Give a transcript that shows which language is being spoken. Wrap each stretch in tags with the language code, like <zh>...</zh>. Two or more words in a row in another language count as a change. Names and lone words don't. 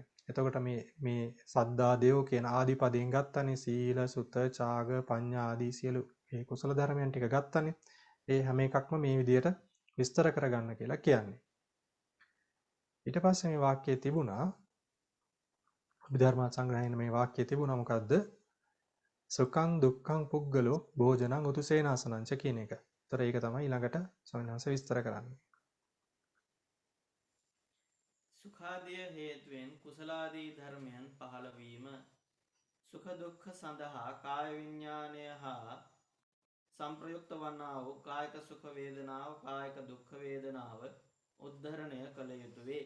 <si>එතකොට මේ සද්දා දේව කියන ආදිපදයෙන් ගත්තනේ සීල සුත චාග පඤ්ඤා ආදී සියලු මේ කුසල ධර්මයන් ටික ගත්තනේ. ඒ හැම එකක්ම මේ විදිහට විස්තර කරගන්න කියලා කියන්නේ. ඊට පස්සේ මේ වාක්‍යයේ තිබුණා අභිධර්ම සංග්‍රහයේ මේ වාක්‍යයේ තිබුණා මොකද්ද?</si> <pi>සුඛං දුක්ඛං පුද්ගලෝ භෝජනං උතුසේනාසනං ච</pi> <si>කියන එක. ඒතර ඒක තමයි ඊළඟට ස්වාමීන් වහන්සේ විස්තර කරන්නේ. සුඛාදිය හේතුවෙන් කුසලාදී ධර්මයන් පහළ වීම සුඛ දුක්ඛ සඳහා කාය විඥානය හා සංප්‍රයුක්ත වන්නා වූ කායික සුඛ වේදනාව කායික දුක්ඛ වේදනාව උද්ධරණය කළ යුතුය වේ.</si>